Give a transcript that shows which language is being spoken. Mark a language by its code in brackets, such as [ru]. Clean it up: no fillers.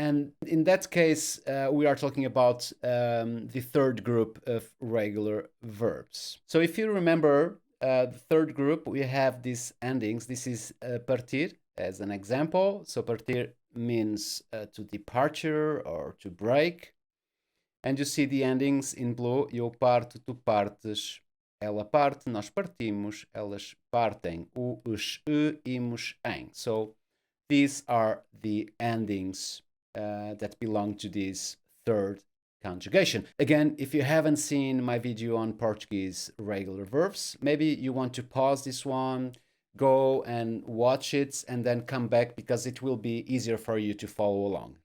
[en] And in that case, we are talking about the third group of regular verbs. So if you remember the third group, we have these endings. This is partir as an example. So partir means to departure or to break. And you see the endings in blue. [pt] Eu parto, tu partes, ela parte, nós partimos, elas partem, o, os, e, imos, em. [en] So these are the endings that belong to this third conjugation. Again, if you haven't seen my video on Portuguese regular verbs, maybe you want to pause this one, go and watch it, and then come back because it will be easier for you to follow along.